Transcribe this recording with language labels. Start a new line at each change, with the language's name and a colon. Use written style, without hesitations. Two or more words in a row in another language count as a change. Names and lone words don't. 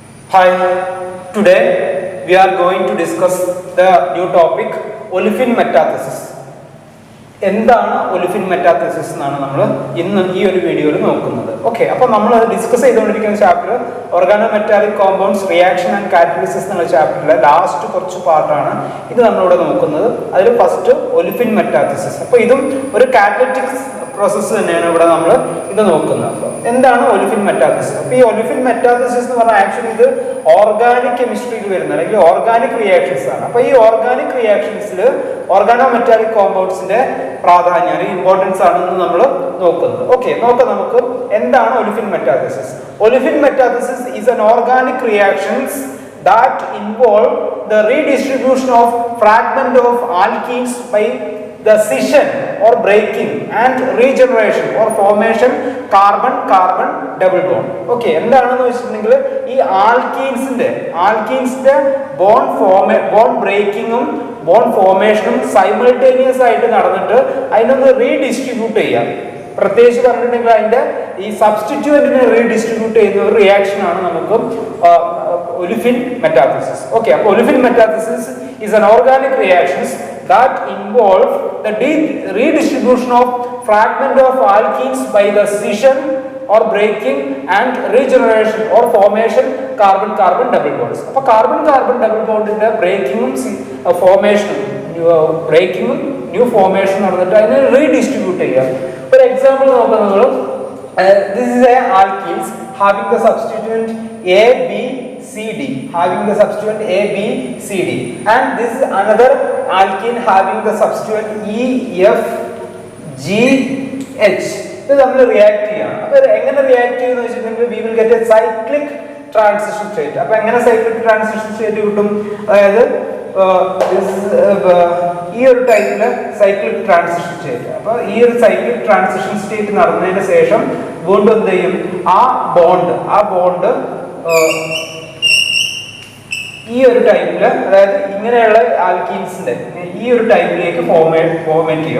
English: Hi, today we are going to discuss the new topic olefin metathesis.
Malayalam: എന്താണ്
English: olefin metathesis
Malayalam: എന്നാണ് നമ്മൾ ഇന്ന് ഈ ഒരു വീഡിയോയിൽ നോക്കുന്നത്. ഓക്കെ, അപ്പോൾ നമ്മൾ ഡിസ്കസ് ചെയ്തുകൊണ്ടിരിക്കുന്ന ചാപ്റ്റർ
English: organometallic compounds reaction and catalysis
Malayalam: എന്നുള്ള ചാപ്റ്ററിലെ ലാസ്റ്റ് കുറച്ച് പാർട്ടാണ് ഇത് നമ്മളിവിടെ നോക്കുന്നത്. അതിൽ ഫസ്റ്റ്
English: olefin metathesis.
Malayalam: അപ്പോൾ ഇതും ഒരു
English: catalytic process
Malayalam: തന്നെയാണ് ഇവിടെ നമ്മൾ ഇത് നോക്കുന്നത്. എന്താണ്
English: olefin metathesis?
Malayalam: അപ്പോൾ ഈ
English: olefin metathesis
Malayalam: എന്ന് പറഞ്ഞാൽ ആക്ച്വലി ഇത്
English: organic chemistry
Malayalam: വരുന്ന അല്ലെങ്കിൽ
English: organic reactions
Malayalam: ആണ്. അപ്പോൾ ഈ
English: organic reactions organometallic compounds
Malayalam: പ്രാധാന്യം അല്ലെങ്കിൽ ഇമ്പോർട്ടൻസ് ആണെന്ന് നമ്മൾ നോക്കുന്നത്. ഓക്കെ, നോക്കാം നമുക്ക് എന്താണ്
English: olefin metathesis. Olefin metathesis is an organic reactions that involve the redistribution of fragment of alkenes by the scission or breaking and regeneration or formation carbon carbon double bond.
Malayalam: ഓക്കെ, എന്താണെന്ന് വെച്ചിട്ടുണ്ടെങ്കിൽ ഈ ആൽക്കീൻസിന്റെ
English: bond breaking bond formation simultaneous
Malayalam: ആയിട്ട് നടന്നിട്ട് അതിനൊന്ന് റീഡിസ്ട്രിബ്യൂട്ട് ചെയ്യാം. പ്രത്യേകിച്ച് പറഞ്ഞിട്ടുണ്ടെങ്കിൽ അതിന്റെ ഈ സബ്സ്റ്റിറ്റ്യൂവന്റിനെ റീഡിസ്ട്രിബ്യൂട്ട് ചെയ്യുന്ന ഒരു റിയാക്ഷൻ ആണ് നമുക്ക്
English: olefin metathesis. Okay, അപ്പോൾ olefin metathesis is an organic reactions that involve the redistribution of fragment of alkenes by the scission or breaking and regeneration or formation carbon carbon double bonds.
Malayalam: അപ്പോൾ
English: carbon carbon double bondന്റെ
Malayalam: ബ്രേക്കിങ്ങും ഫോർമേഷനും ന്യൂ ഫോർമേഷൻ നടന്നിട്ട് അതിനെ റീഡിസ്ട്രിബ്യൂട്ട് ചെയ്യുക. ഒരു എക്സാമ്പിൾ നോക്കാം നമ്മൾ.
English: This is a alkenes having the substituent ABCD, having the substituent ABCD, and this is another alkene having the substituent EFGH.
Malayalam: ഇത് നമ്മൾ റിയാക്ട് ചെയ്യണം. അപ്പോൾ എങ്ങനെ റിയാക്ട് ചെയ്യുമെന്ന് വെച്ചിട്ടുണ്ടെങ്കിൽ
English: we will get a cyclic transition state.
Malayalam: അപ്പോൾ എങ്ങനെ
English: cyclic transition state
Malayalam: കിട്ടും? അതായത് ഈ ഒരു ടൈപ്പില്
English: cyclic transition state.
Malayalam: അപ്പൊ ഈ ഒരു
English: cyclic transition state
Malayalam: നടന്നതിന് ശേഷം വീണ്ടും എന്ത് ചെയ്യും? ആ ബോണ്ട് ഈ ഒരു ടൈപ്പില്, അതായത് ഇങ്ങനെയുള്ള ആൽക്കീൻസിന്റെ ഈ ഒരു ടൈപ്പിലേക്ക് ഫോർമേറ്റ് ചെയ്യും.